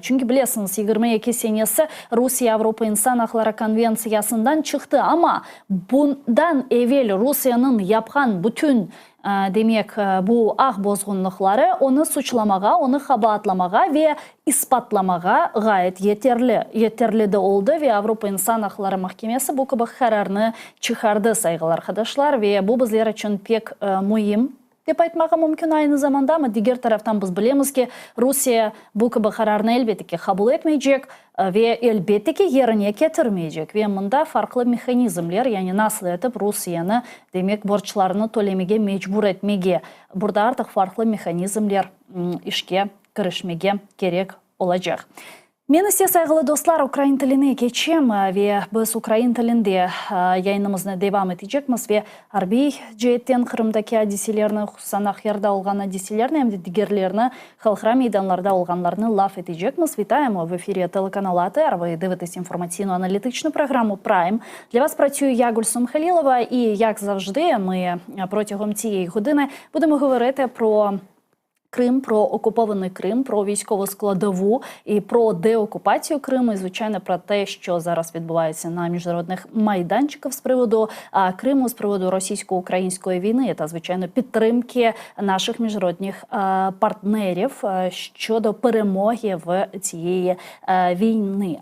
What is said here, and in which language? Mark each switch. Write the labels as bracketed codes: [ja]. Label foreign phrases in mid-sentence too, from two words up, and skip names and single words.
[crh] Çünkü biliyorsunuz 22 senesi Rusya Avrupa İnsan Hakları Konvensiyasından çıktı ama bundan evvel Rusya'nın yapkan bütün demek bu bozgunlukları onu suçlamağa, onu kabahatlamağa ve ispatlamağa gayet yeterli de oldu ve Avrupa İnsan Hakları Mahkemesi bu gibi kararını çıkardı saygılar arkadaşlar ve bu bizler için pek mühim. Деп айтмаға мүмкін aynı zamanda ama diğer taraftan biz bilemiz ki Rusya bu gibi kararını elbette ki kabul etmeyecek ve elbette ki yerine getirmeyecek ve bunda farklı mekanizmler yani nasıl edip Rusya'nı demek borçlarını tölemege mecbur etmege burada artık farklı mekanizmler işe kirişmege gerek olacak. Men ise saygılı dostlar Ukrayn tiline geçeyim ve biz Ukrayn tilinde yayınımızı devam edecekmiz ve harbiy cihetten Kırım'daki hadiselerini, sanaq yerda olgan hadiselerini hem de diğerlerini halkara meydanlarda olganlarını laf edecekmiz. [uk] Вітаємо в ефірі телеканалу АТR. Ви дивитесь інформаційно-аналітичну програму Prime. Для вас працюю я, Гульсум Халілова, і як завжди ми протягом цієї години будемо говорити про Крим, про окупований Крим, про військову складову і про деокупацію Криму, і, звичайно, про те, що зараз відбувається на міжнародних майданчиках з приводу Криму, з приводу російсько-української війни та, звичайно, підтримки наших міжнародних партнерів щодо перемоги в цієї війни.